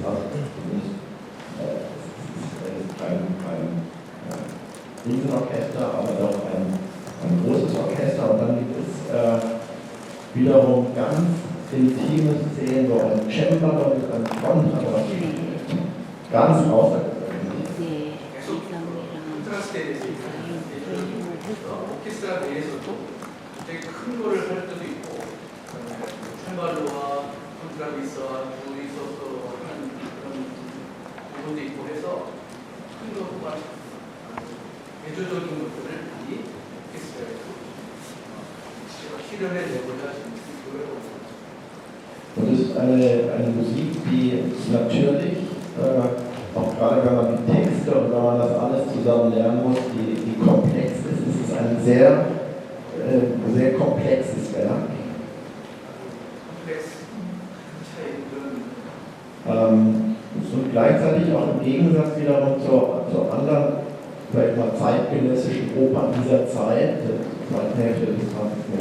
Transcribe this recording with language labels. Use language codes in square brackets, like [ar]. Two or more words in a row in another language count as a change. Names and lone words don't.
[de] Also es ist kein Riesenorchester, aber doch ein großes Orchester. Und dann gibt es wiederum ganz intime Szenen, wo ein Cembalo mit einem Kontrabass spielt. Ganz außergewöhnlich. [ko] 오케스트라 내에서도 되게 큰 거를 할 때도 있고 챈발로와 컨트라비스와 둘이서 하는 그런 부분도 있고 해서 큰 거와 대조적인 것들을 많이 오케스트라에서 실현해내고자 지금 노력하고 있습니다. [de] Und es ist eine Musik, die natürlich, auch gerade wenn man die Texte und wenn man das alles zusammen lernen muss, die komplex ist. Es ist ein sehr komplexes Werk. Und gleichzeitig auch im Gegensatz wiederum zu anderen, vielleicht mal zeitgenössischen Opern dieser Zeit, der zweiten Hälfte des 20.